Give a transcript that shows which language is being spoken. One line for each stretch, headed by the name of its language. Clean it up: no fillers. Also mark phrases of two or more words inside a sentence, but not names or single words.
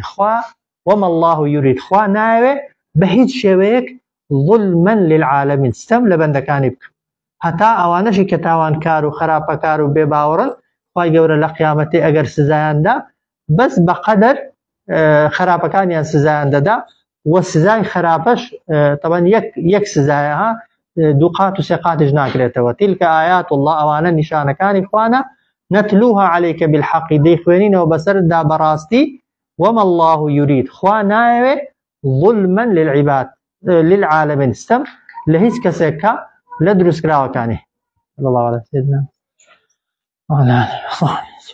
Central Kurdish: خوا
Arabic: وما الله يريد
Central Kurdish: خوا ناوێ بە هیچ شێوەیەک
Arabic: ظلما للعالمين
Central Kurdish: ستەم لە بەندەکانی بکە هەتا ئەوانەشی کە تاوانکار و خراپەکار و بێباوەڕن خوای گەورە لە قیامەتێ ئەگەر سزایاندا بەس بەقەدەر خراپەکانیان سزایان دەدا و سزای خراپەش طبعا یەک سزایە ها دوو قات و سێ قاتش ناکرێتەوە
Arabic: تیلکە ئایات الله
Central Kurdish: ئەوانە نیشانەکانی خوانە
Arabic: نتلوها عليك بالحق
Central Kurdish: دەیخوێنینەوە بەسەردا بەڕاستی
Arabic: وما الله يريد
Central Kurdish: خوا ناوێ
Arabic: ظلما للعباد للعالمين
Central Kurdish: ستەم لە هیچ کەسێکە لە دروستکراوەکانی
Arabic: الله على سيدنا وعلى آله وصحبه